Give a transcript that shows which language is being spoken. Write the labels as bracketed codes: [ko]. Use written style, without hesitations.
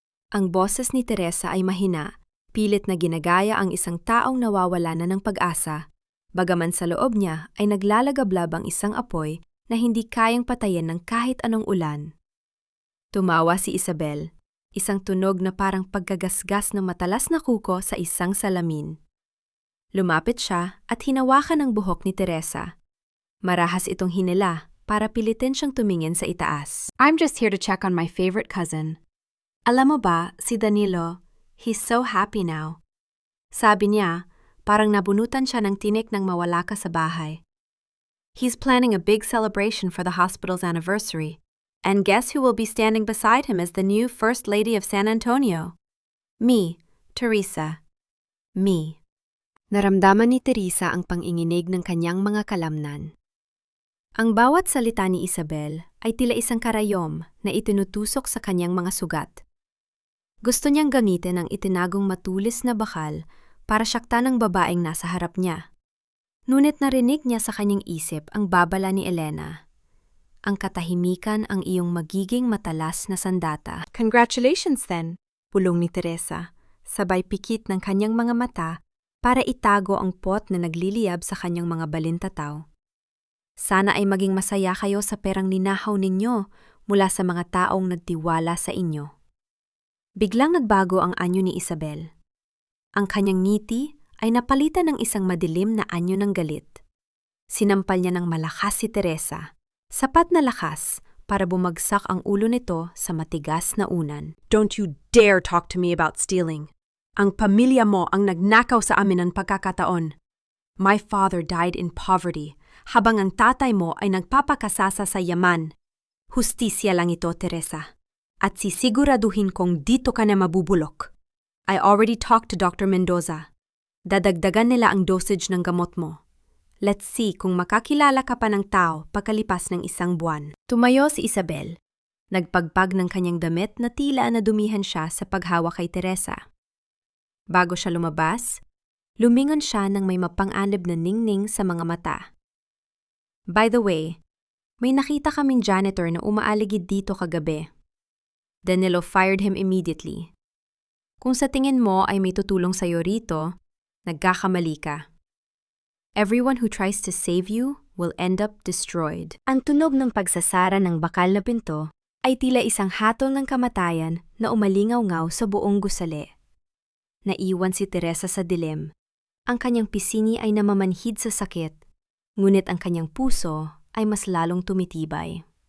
[tl] Ang boses ni Teresa ay mahina, pilit na ginagaya ang isang taong nawawala na ng pag-asa, bagaman sa loob niya ay naglalagablab ang isang apoy na hindi kayang patayin ng kahit anong ulan. Tumawa si Isabel, isang tunog na parang paggagasgas ng matalas na kuko sa isang salamin. Lumapit siya at hinawakan ang buhok ni Teresa. Marahas itong hinila para pilitin siyang tumingin sa itaas. [en] "I'm just here to check on my favorite cousin. [tl] Alam mo ba, [en] si Danilo, he's so happy now." [tl] Sabi niya, parang nabunutan siya ng tinik nang mawala ka sa bahay. [en] "He's planning a big celebration for the hospital's anniversary. And guess who will be standing beside him as the new First Lady of San Antonio? Me, Teresa. Me." [tl] Naramdaman ni Teresa ang panginginig ng kanyang mga kalamnan. Ang bawat salita ni Isabel ay tila isang karayom na itinutusok sa kanyang mga sugat. Gusto niyang gamitin ang itinagong matulis na bakal para saktan ang babaeng nasa harap niya. Ngunit narinig niya sa kanyang isip ang babala ni Elena. "Ang katahimikan ang iyong magiging matalas na sandata." [en] "Congratulations then," [tl] pulong ni Teresa, sabay pikit ng kanyang mga mata para itago ang pot na nagliliyab sa kanyang mga balintataw. "Sana ay maging masaya kayo sa perang ninahaw ninyo mula sa mga taong nagtiwala sa inyo." Biglang nagbago ang anyo ni Isabel. Ang kanyang ngiti ay napalitan ng isang madilim na anyo ng galit. Sinampal niya ng malakas si Teresa. Sapat na lakas para bumagsak ang ulo nito sa matigas na unan. [en] Don't you dare talk to me about stealing. [tl] Ang pamilya mo ang nagnakaw sa amin ng pagkakataon. [en] My father died in poverty, [tl] habang ang tatay mo ay nagpapakasasa sa yaman. Hustisya lang ito, Teresa. At sisiguraduhin kong dito ka na mabubulok. [en] I already talked to Dr. Mendoza. [tl] Dadagdagan nila ang dosage ng gamot mo. [en] Let's see [tl] kung makakilala ka pa ng tao pagkalipas ng 1 buwan. Tumayo si Isabel. Nagpagpag ng kanyang damit na tila nadumihan siya sa paghawak kay Teresa. Bago siya lumabas, lumingon siya ng may mapang-anib na ningning sa mga mata. [en] By the way, [tl] may nakita kaming janitor na umaaligid dito kagabi. [en] Danilo fired him immediately. [tl] Kung sa tingin mo ay may tutulong sa'yo rito, nagkakamali ka. [en] Everyone who tries to save you will end up destroyed. [tl] Ang tunog ng pagsasara ng bakal na pinto ay tila isang hatol ng kamatayan na umalingaw-ngaw sa buong gusali. Naiwan si Teresa sa dilim. Ang kanyang pisngi ay namamanhid sa sakit, ngunit ang kanyang puso ay mas lalong tumitibay.